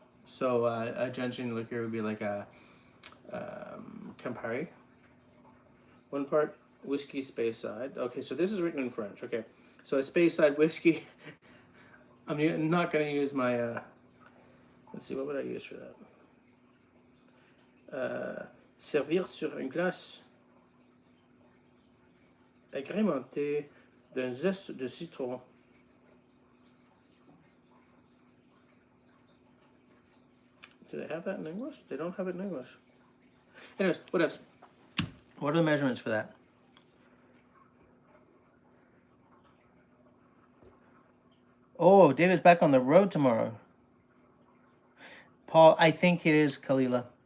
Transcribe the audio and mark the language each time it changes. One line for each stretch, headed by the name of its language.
English: So a gentian liqueur would be like a Campari. 1 part whiskey Speyside. Okay, so this is written in French. Okay, so a Speyside whiskey. I'm not going to use my, let's see, what would I use for that?
French: Servir sur une glace agrémentée d'un zeste de citron.
English: Do they have that in English? They don't have it in English. Anyways, what else? What are the measurements for that? Oh, David's back on the road tomorrow. Paul, I think it is Kalila.